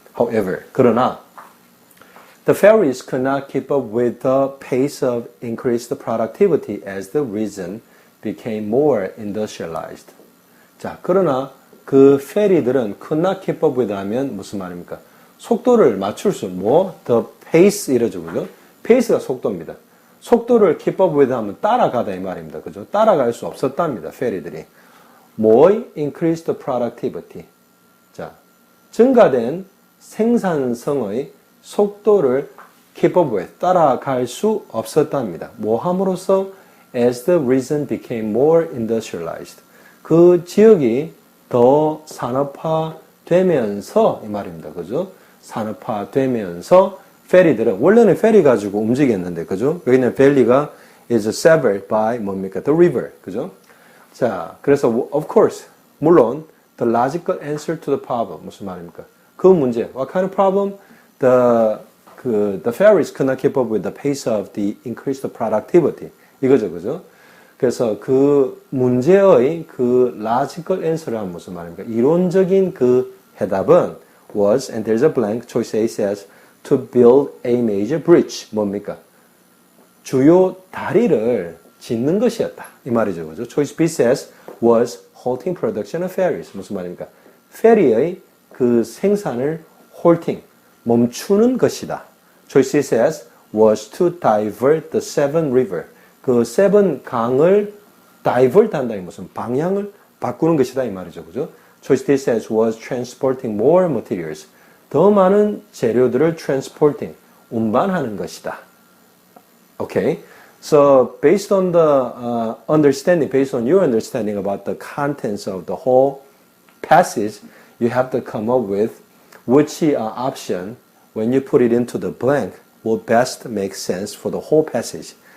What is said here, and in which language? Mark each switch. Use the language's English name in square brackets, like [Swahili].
[English] However, [Korean] 그러나 [English] the ferries could not keep up with the pace of increased productivity as the region became more industrialized. [Korean] 자, 그러나 그 페리들은 [English] could not keep up with [Korean] 하면 무슨 말입니까? 속도를 맞출 수, the pace 이러죠, 그죠? pace가 속도입니다. 속도를 [English] keep up with [Korean] 하면 따라가다 이 말입니다. 그죠? 따라갈 수 없었답니다. 페리들이. 뭐의 [English] increased productivity. [Korean] 자, 증가된 생산성의 속도를 [English] keep up with, [Korean] 따라갈 수 없었답니다. 뭐 함으로써? [English] As the region became more industrialized. [Korean] 그 지역이 더 산업화되면서 이 말입니다. 그죠? 산업화되면서 페리들은 원래는 페리 가지고 움직였는데 그죠? 여기는 밸리가 [English] is severed by [Korean] 뭡니까? [English] The river. 그죠? [Korean] 자, 그래서 [English] of course [Korean] 물론 [English] the logical answer to the problem [Korean] 무슨 말입니까? 그 문제 [English] what kind of problem? The ferries could not keep up with the pace of the increased productivity. [Korean] 이거죠, 그죠? 그래서 그 문제의 그 [English] logical answer [Korean] 란 무슨 말입니까? 이론적인 그 해답은 [English] was and there's a blank. Choice A says to build a major bridge. [Korean] 뭡니까? 주요 다리를 짓는 것이었다. 이 말이죠. 그죠? [English] Choice B says was halting production of ferries. [Korean] 무슨 말입니까? 페리의 그 생산을 halting, 멈추는 것이다. [English] Choice C says was to divert the Severn River. [Korean] 그 세븐 강을 divert 한다. 이 무슨 방향을 바꾸는 것이다. 이 말이죠. 그죠? [English] Choice D says was transporting more materials. [Korean] 더 많은 재료들을 transporting, 운반하는 것이다. [English] Okay. So based on the understanding, based on your understanding about the contents of the whole passage, you have to come up with which option, when you put it into the blank, will best make sense for the whole passage.